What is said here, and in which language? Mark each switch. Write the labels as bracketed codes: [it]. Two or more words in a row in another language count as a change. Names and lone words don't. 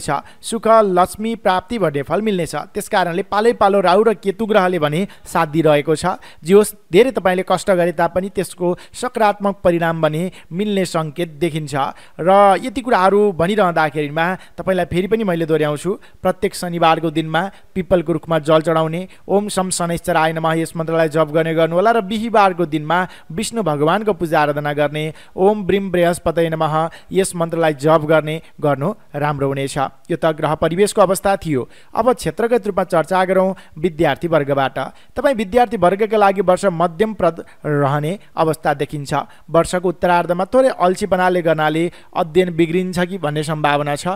[ne] सुख लक्ष्मी प्राप्ति भन्ने फल मिल्नेछ। त्यसकारणले पालै पालो राहु र केतु ग्रहले भने साथ दिइरहेको छ। जे होस्, धेरै तपाईँले कष्ट गरे तापनि त्यसको सकारात्मक परिणाम भने मिल्ने सङ्केत देखिन्छ। र यति कुराहरू भनिरहँदाखेरिमा तपाईँलाई फेरि पनि मैले दोहोऱ्याउँछु, प्रत्येक शनिबारको दिनमा पिपलको रुखमा जल चढाउने, [sa] ओम शम शनैश्चराय नमः [ne] यस मन्त्रलाई जप गर्ने गर्नुहोला र बिहिबारको दिनमा विष्णु भगवानको पूजा आराधना गर्ने, [sa] ओम ब्रीम बृहस्पतये नमः [ne] यस मन्त्रलाई जप गर्नु राम्रो हुनेछ। यो त ग्रह परिवेशको अवस्था थियो। अब क्षेत्रगत रूपमा चर्चा गरौँ विद्यार्थी वर्गबाट। तपाईँ विद्यार्थी वर्गका लागि वर्ष मध्यमप्रद रहने अवस्था देखिन्छ। वर्षको उत्तरार्धमा थोरै अल्छीपनाले गर्नाले अध्ययन बिग्रिन्छ कि भन्ने सम्भावना छ।